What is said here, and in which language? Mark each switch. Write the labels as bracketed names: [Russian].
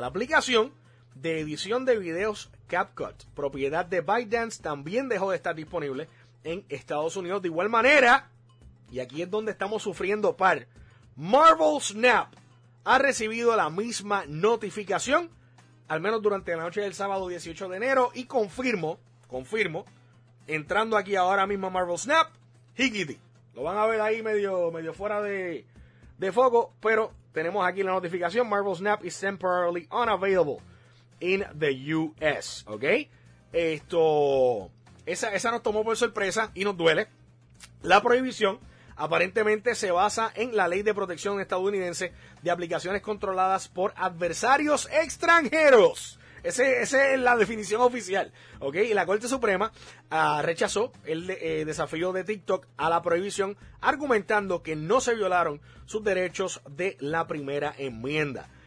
[Spanish] La aplicación de edición de videos CapCut, propiedad de ByteDance, también dejó de estar disponible en Estados Unidos. De igual manera, y aquí es donde estamos sufriendo par, Marvel Snap ha recibido la misma notificación, al menos durante la noche del sábado 18 de enero, y confirmo, entrando aquí ahora mismo a Marvel Snap, Higgity. Lo van a ver ahí medio fuera de foco, pero tenemos aquí la notificación. [English] Marvel Snap is temporarily unavailable in the US. [Spanish] ¿Ok? Esto, esa nos tomó por sorpresa y nos duele. La prohibición aparentemente se basa en la ley de protección estadounidense de aplicaciones controladas por adversarios extranjeros. Esa es la definición oficial, ¿ok? Y la Corte Suprema rechazó el desafío de TikTok a la prohibición, argumentando que no se violaron sus derechos de la primera enmienda.